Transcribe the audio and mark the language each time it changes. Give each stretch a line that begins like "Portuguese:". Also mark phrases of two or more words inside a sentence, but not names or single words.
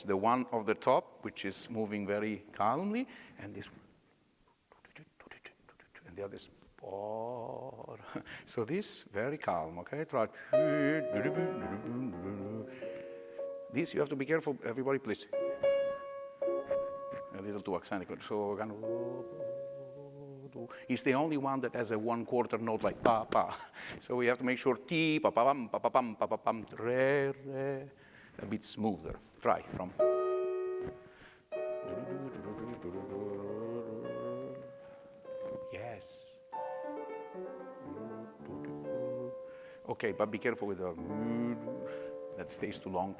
English: The one of the top, which is moving very calmly, and this, and the other is, so this, very calm, okay? Try. This, you have to be careful, everybody, please. A little too accented. So, it's the only one that has a 1/4 note like pa, pa. So we have to make sure ti, pa, pa, pam, pa, pa, pam, pa, pa, pam, re, re. A bit smoother. Try from. Yes. Okay, but be careful with the that stays too long.